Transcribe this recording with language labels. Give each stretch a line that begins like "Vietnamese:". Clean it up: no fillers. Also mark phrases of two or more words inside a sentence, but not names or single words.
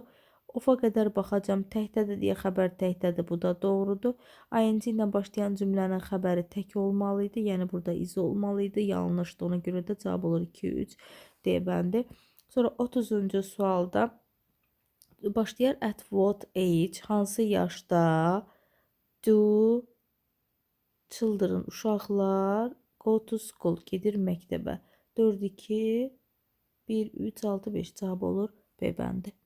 Azerbaijani: Ofa qədər baxacam, təkdədir deyə xəbər təkdədir, bu da doğrudur. ING ilə başlayan cümlənin xəbəri tək olmalıydı, yəni burada is olmalıydı, yanlışdır. Ona görə də cavab olur 2-3 D bəndi. Sonra 30-cu sualda başlayır
English: at what age,
Azerbaijani: hansı yaşda
English: do children, uşaqlar go to school,
Azerbaijani: gedir məktəbə. 4-2 1-3-6-5 cavab olur B bəndi.